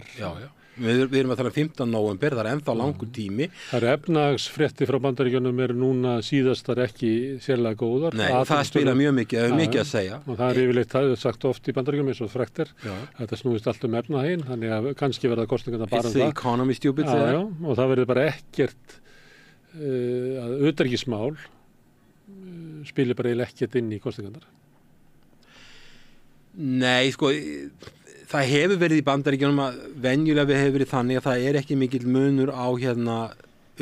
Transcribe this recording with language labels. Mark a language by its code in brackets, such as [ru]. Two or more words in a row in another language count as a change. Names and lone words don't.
[is] Já. Við erum að tala 15. nóvember, það er ennþá langur tími. Það eru efnahagsfréttir frá Bandaríkjunum eru núna síðastar ekki sérlega góðar. Nei, það spila mjög mikið, það er mikið að segja. Og það er yfirleitt, það er sagt oft í Bandaríkjunum eins og frækt er. Þetta snúist allt efnahaginn, þannig að kannski verða kosningarna bara [en] It's the economy stupid. [is] Já, og það verður bara ekkert að utanríkismál spilir bara eiginlega ekkert inn í kosningarnar. Nei, sko, það hefur verið í Bandaríkjunum að venjulega hefur verið þannig að það er ekki mikill munur á utanríkisstefnu forseta Bandaríkjanna.